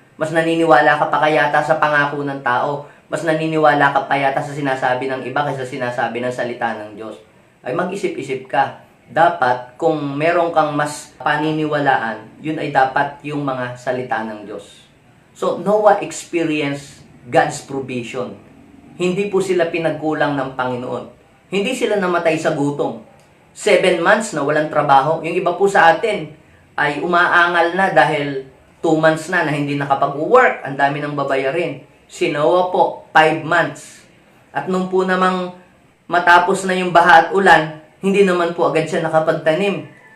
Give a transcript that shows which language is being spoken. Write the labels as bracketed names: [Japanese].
[Filipino] Mas naniniwala ka pa kayata sa pangako ng tao. Mas naniniwala ka pa yata sa sinasabi ng iba kaysa sinasabi ng salita ng Diyos. Ay mag-isip-isip ka. Dapat, kung meron kang mas paniniwalaan, yun ay dapat yung mga salita ng Diyos. [English] So, Noah experienced God's provision. [Filipino] Hindi po sila pinagkulang ng Panginoon. Hindi sila namatay sa gutom. 7 months na walang trabaho. Yung iba po sa atin ay umaangal na dahil 2 months na hindi nakapag-work. Ang dami ng babayarin. Si Noah po, 5 months. At nung po namang matapos na yung baha at ulan, hindi naman po agad siya nakapagtanim.